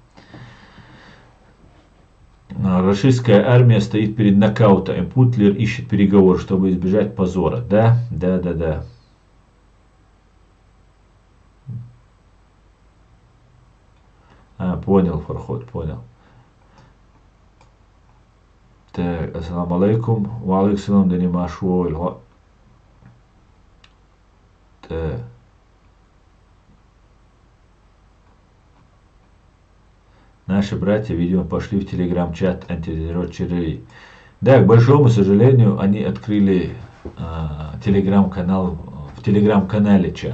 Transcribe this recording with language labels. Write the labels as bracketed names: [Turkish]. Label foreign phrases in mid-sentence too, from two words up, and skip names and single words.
[Russian] Российская армия стоит перед нокаутом. Путлер ищет переговоры, чтобы избежать позора. Да. Понял, Фарход, понял. Так, [Arabic] السلام عليكم. وعليكم [Chechen] да не машу. Так. [Russian] Наши братья, видимо, пошли в телеграм-чат антитеррор ЧРИ. Да, к большому сожалению, они открыли телеграм-канал, в телеграм-канале чат.